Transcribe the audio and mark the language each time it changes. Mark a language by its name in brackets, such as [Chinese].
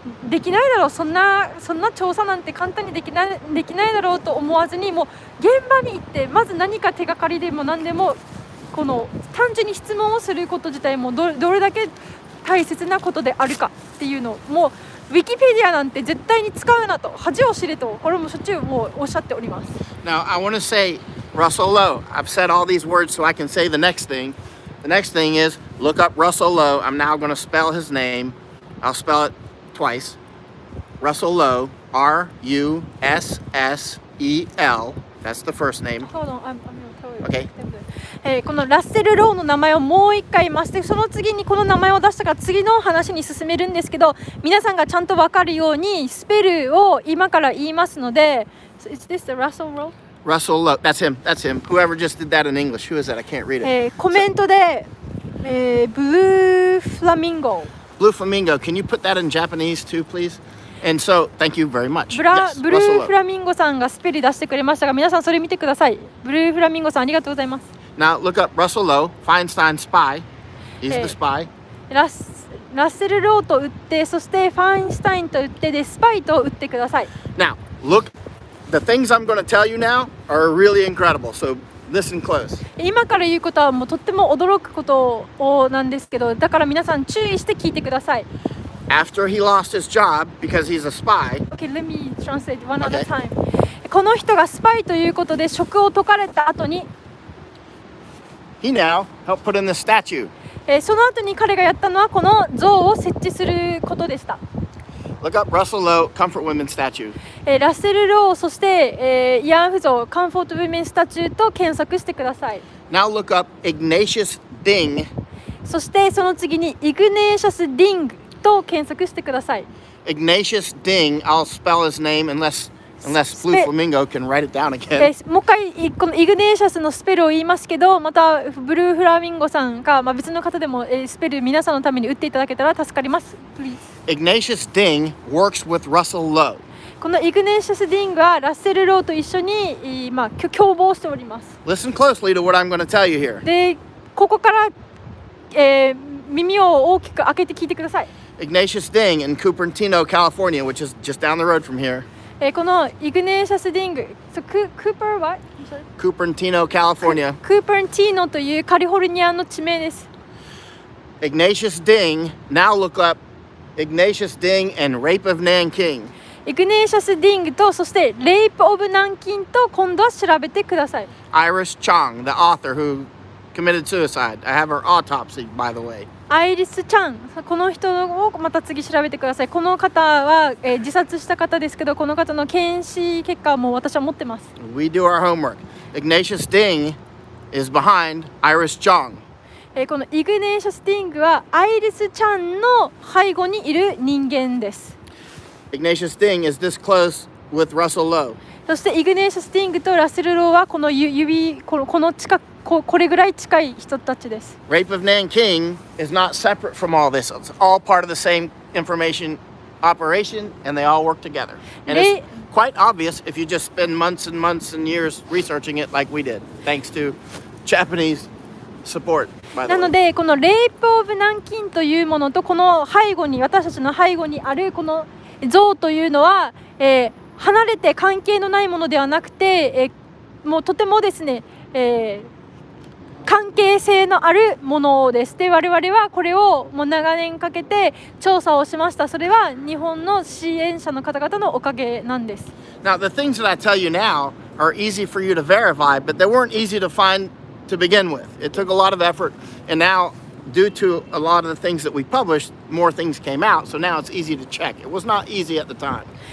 [Japanese] できないだろう、そんな調査なんて簡単にできないだろうと思わずに、もう現場に行ってまず何か手がかりでも何でも単純に質問をすること自体もどれだけ大切なことであるかっていうのを、もうウィキペディアなんて絶対に使うなと、恥を知れと、これもしょっちゅうもうおっしゃっております。 [English] Now I want to say Russell Lowe. I've said all these words so I can say the next thing. The next thing is look up Russell Lowe. I'm now going to spell his name. I'll spell it twice. Russell Lowe, Russel. That's the first name. Hold on, I'm Okay. [Japanese] このラッセル・ローの名前をもう一回言います。でその次にこの名前を出したから次の話に進めるんですけど、皆さんがちゃんと分かるようにスペルを今から言いますので。 [English] Is this the Russell Lowe? Russell Lowe. That's him. That's him. Whoever just did that in English. Who is that? I can't read it. [Japanese] コメントで、ブルーフラミンゴ。 [English] Blue Flamingo. Can you put that in Japanese too, please? And so, thank you very much. [Japanese] ブルーフラミンゴさんがスペル出してくれましたが、皆さんそれ見てください。ブルーフラミンゴさんありがとうございます。 [English] Now look up Russell Lowe, Feinstein spy. He's the spy. [Japanese] ラッセル・ローと打って、そしてファインシュタインと打って、でスパイと打ってください。 [English] Now look, the things I'm going to tell you now are really incredible. So Listen close. [Japanese] 今から言うことはもうとっても驚くことなんですけど、だから皆さん注意して聞いてください。 [English] After he lost his job because he's a spy, Okay, let me translate one at Okay. a time. [Japanese] この人がスパイということで職を解かれた後に、 [English] he now helped put in the statue. [Japanese] その後に彼がやったのはこの像を設置することでした。 [English] Look up Russell Lowe Comfort Women statue. [Japanese] ラッセル・ロー、そして、慰安婦像 [English] カンフォート・ウィメン・スタチュー [Japanese] と検索してください。 [English] Now look up Ignatius Ding. [Japanese] そしてその次にイグネーシャス・ディングと検索してください。 [English] Ignatius Ding. I'll spell his name unless Blue Flamingo can write it down again. [Japanese] もう一回このイグネーシャスのスペルを言いますけど、またブルーフラミンゴさんか、別の方でも、スペル皆さんのために打っていただけたら助かります。 [English] Please. Ignatius Ding works with Russell Lowe. [Japanese] このイグネーシャス・ディングはラッセル・ローと一緒に、共謀しております。 [English] Listen closely to what I'm going to tell you here. [Japanese] で、ここから、耳を大きく開けて聞いてください。 [English] Ignatius Ding in Cupertino, California, which is just down the road from here. [Japanese] このイグネーシャス・ディング、クーパーは [English] Cupertino, California. [Japanese] クーパーティーノというカリフォルニアの地名です。 [English] Ignatius Ding. Now look up Ignatius Ding and Rape of Nanjing. [Japanese] イグネーシャス・ディングと、そしてレイプ・オブ・南京と今度は調べてください。 [English] Iris Chong, the author who committed suicide. I have her autopsy, by the way. [Japanese] アイリス・チャン、この人をまた次調べてください。この方は、自殺した方ですけど、この方の検視結果も私は持ってます。 [English] We do our homework. Ignatius Ding is behind Iris Chong. [Japanese] このイグネーシャス・ディングはアイリス・チャンの背後にいる人間です。 [English] Ignatius Ding is this close with Russell Lowe. [Japanese] そしてイグネーシャス・ディングとラッセル・ローはこのこの近く、これぐらい近い人たちです。 [English] Rape of Nanjing is not separate from all this. It's all part of the same information operation, and they all work together. And it's quite obvious if you just spend months and months and years researching it like we did, thanks to Japanese support, by the [Japanese] なの [English] way. [Japanese] でこのレイプ・オブ・南京というものとこの背後に、私たちの背後にあるこの像というのは、離れて関係のないものではなくて、もうとてもですね、関係性のあるものです。で、我々はこれをもう長年かけて調査をしました。それは日本の支援者の方々のおかげなんです。 [English] Now, the things that I tell you now are easy for you to verify, but they weren't easy to find to begin with. It took a lot of effort, and now, due to a lot of the things that we published, more things came out, so now it's easy to check. It was not easy at the time.